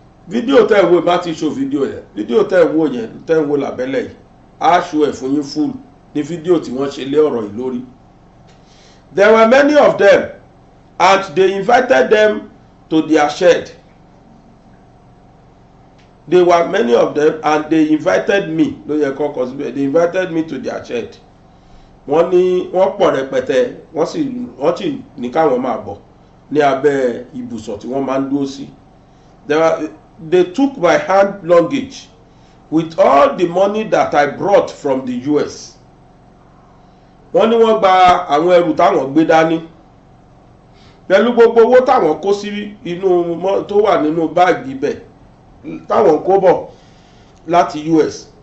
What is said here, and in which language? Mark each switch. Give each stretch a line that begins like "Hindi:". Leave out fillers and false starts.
Yoruba: Fídíò tẹ́ ẹ wò bá ti ṣó fídíò yẹn, fídíò tẹ́ ẹ wò yẹn tẹ́ ẹ wò lábẹ́lẹ̀ yìí á ṣó ẹ̀ fún yín full ní fídíò tí wọ́n ṣe lé ọ̀rọ̀ yìí lórí.
English: There were many of them and they invited them to their shed. There were many of them and they invited me,
Yoruba: ló yẹ kọ́kọ́ síbẹ̀,
English: they invited me to their shed.
Yoruba: Wọ́n ní wọ́n pọ̀ rẹpẹtẹ, wọ́n sì ní káwọn máa bọ̀ ní abẹ́ ibùsọ̀ tí wọ́n máa ń dúró sí.
English: They took my hand luggage with all the money that I brought from the US.
Yoruba: Wọ́n ní wọ́n gba àwọn ẹrù táwọn gbé dání pẹ̀lú gbogbo owó táwọn kó sí inú tó wà nínú báàgì ibẹ̀ táwọn kó bọ̀ láti US.